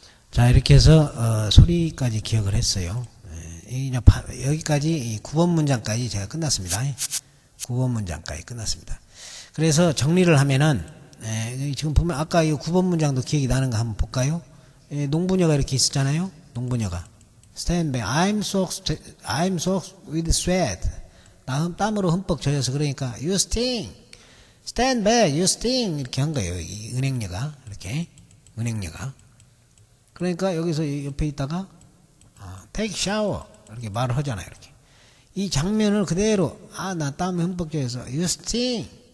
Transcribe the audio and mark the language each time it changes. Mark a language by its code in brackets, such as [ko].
[ko] 자, 이렇게 해서 소리까지 기억을 했어요. 여기까지 9번 문장까지 제가 끝났습니다. 9번 문장까지 끝났습니다. 그래서 정리를 하면은 지금 보면 아까 이 9번 문장도 기억이 나는 거 한번 볼까요? 농부녀가 이렇게 있었잖아요. 농부녀가 [en] Stand back. I'm soaked with sweat. [ko] 나 땀으로 흠뻑 젖어서 그러니까 [en] You stink. Stand back. You stink. [ko] 이렇게 한 거예요. 이 은행녀가 이렇게 은행녀가. 그러니까 여기서 옆에 있다가 [en] take shower [ko] 이렇게 말을 하잖아요. 이렇게 이 장면을 그대로 나 땀에 흠뻑 젖어서 [en] You stink.